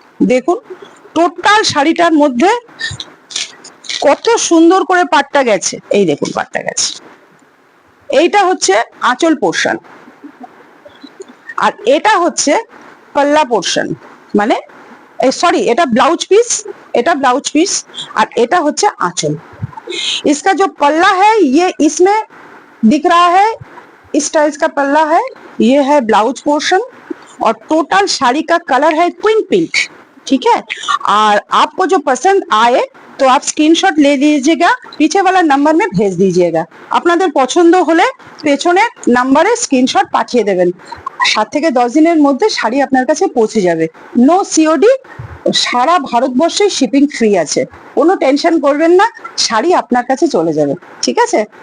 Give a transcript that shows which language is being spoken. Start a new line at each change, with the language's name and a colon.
Bangla: দেখুন টোটাল শাড়িটার মধ্যে কত সুন্দর করে পাটটা গেছে, এই দেখুন পাটটা গেছে। এইটা হচ্ছে আঁচল পোর্শন আর এটা হচ্ছে पल्ला पोर्शन, মানে सॉरी এটা ब्लाउज पीस, এটা ब्लाउज पीस और এটা হচ্ছে आंचल।
Hindi: इसका जो पल्ला है ये इसमें दिख रहा है, इस टाइप का पल्ला है, ये है ब्लाउज पोर्शन और टोटल साड़ी का कलर है क्वीन पिंक, ठीक है। और आपको जो पसंद आए तो आप स्क्रीनशॉट ले लीजिएगा, पीछे वाला नंबर में भेज दीजिएगा।
Bangla: আপনাদের পছন্দ হলে পেছনের নম্বরে স্ক্রিনশট পাঠিয়ে দেবেন, 7 থেকে 10 দিনের মধ্যে শাড়ি আপনার কাছে পৌঁছে যাবে। নো সিওডি, সারা ভারতবর্ষে শিপিং ফ্রি আছে, কোনো টেনশন করবেন না, শাড়ি আপনার কাছে চলে যাবে, ঠিক আছে।